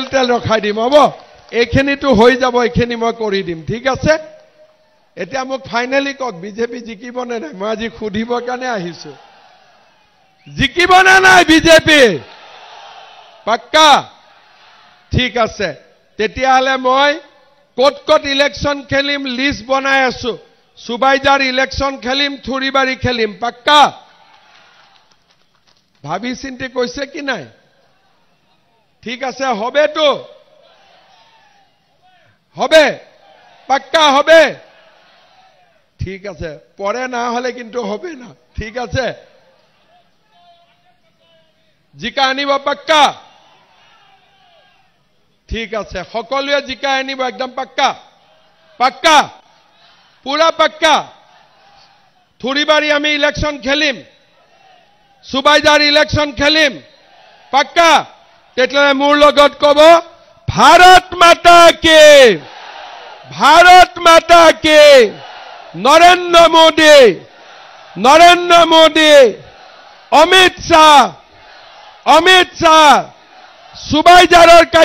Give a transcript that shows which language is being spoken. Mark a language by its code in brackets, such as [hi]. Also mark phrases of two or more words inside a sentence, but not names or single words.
[as] তেল ৰখাই দিম হ'ব এইখিনিটো হৈ যাব এইখিনি মই কৰি দিম ঠিক আছে এতিয়া মোক ফাইনালি কক বিজেপি জিকিব নে নাই মই আজি খুদিব কাৰণে আহিছো জিকিব না নাই বিজেপি পাক্কা ঠিক আছে তেতিয়াহলে মই কত কত ইলেকশন খেলিম লিষ্ট বনাই আছো সুবাইজাৰ ইলেকশন খেলিম থুৰিবাৰী খেলিম পাক্কা ভাবি চিন্তি কৈছে কি নাই ঠিক আছে [bn] হবে তো হবে পাক্কা হবে ঠিক আছে পরে না হলে কিন্তু হবে না ঠিক আছে [as] জিকা আনিব পাক্কা ঠিক আছে সকলোৱে জিকা আনিব একদম পাক্কা পাক্কা পুরা পাক্কা থুৰিবাৰী আমি ইলেকশন খেলিম সুবাইজাৰ ইলেকশন খেলিম পাক্কা তেতিয়ালে মোৰ লগত কব [hi] भारत माता के [as] নৰেন্দ্ৰ মোদী অমিত শাহ সুবাইজাৰৰ